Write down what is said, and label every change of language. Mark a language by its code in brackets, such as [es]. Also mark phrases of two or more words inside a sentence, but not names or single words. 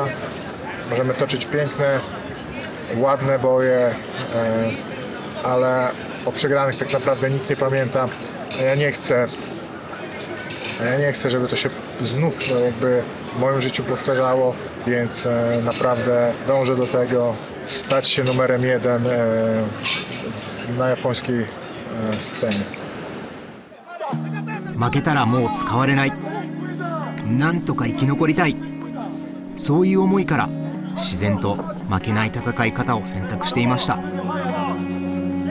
[pl] Możemy toczyć piękne, ładne boje, ale o przegranych tak naprawdę nikt nie pamięta. Ja nie chcę, żeby to się znów jakby w moim życiu powtarzało, więc naprawdę dążę do tego, stać się numerem 1 na japońskiej scenie. [ja] 負けたらもう使われない。なんとか生き残りたい。そういう思いから自然と負けない戦い方を選択していました。